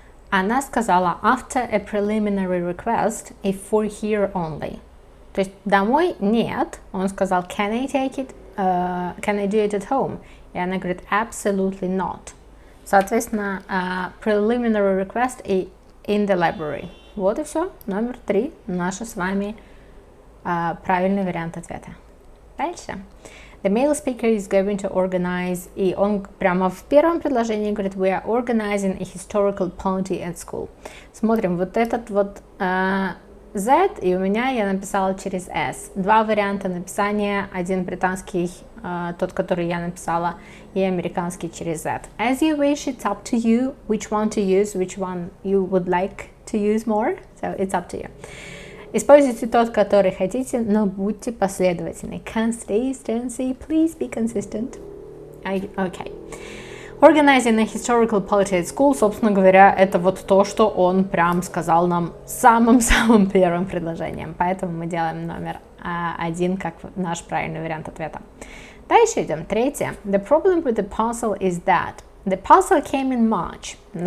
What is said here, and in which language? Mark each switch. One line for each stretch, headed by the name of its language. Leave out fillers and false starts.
Russian: Она сказала
English: after a preliminary request if for here only.
Russian: То есть домой нет. Он сказал
English: can I take it? Can I do it at home?
Russian: И она говорит
English: absolutely not.
Russian: Соответственно,
English: preliminary request и in the library.
Russian: Вот и все. Номер 3. Наши с вами правильный вариант ответа. Дальше.
English: The male speaker is going to organize,
Russian: и он прямо в первом предложении говорит,
English: we are organizing a historical party at school.
Russian: Смотрим, вот этот вот Z, и у меня я написала через S. Два варианта написания, один британский, тот, который я написала, и американский через Z.
English: As you wish, it's up to you which one to use, which one you would like to use more, so it's up to you.
Russian: Используйте тот, который хотите, но будьте последовательны.
English: Consistency, please be consistent. Okay. Organizing a historical party at school,
Russian: собственно говоря, это вот то, что он прям сказал нам самым-самым первым предложением. Поэтому мы делаем номер 1 как наш правильный вариант ответа. Дальше идем. Третье.
English: The problem with the parcel is that the parcel came in March.